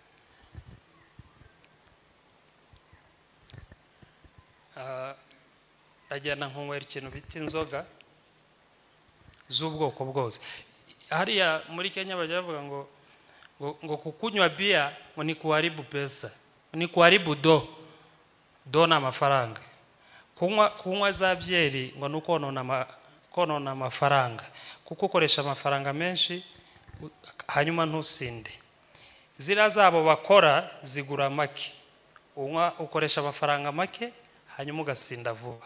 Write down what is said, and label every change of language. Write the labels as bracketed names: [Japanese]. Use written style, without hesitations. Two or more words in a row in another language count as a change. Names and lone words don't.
[Kinyarwanda] Ndagenda nkunywera ikintu bita inzoga z'ubwoko bwose. Hariya muri Kenya bajya bavuga ngo [Swahili] kukunywa bia [Kinyarwanda] ngo [Swahili] ni kuharibu pesa, ni kuharibu do na [Kinyarwanda] amafaranga. Kunywa za byeri ngo nuko konona amafaranga, kuko ukoresha amafaranga menshi hanyuma ntusinde. Zira zabo bakora zigura make, ukoresha amafaranga make hanyuma ugasinda vuba.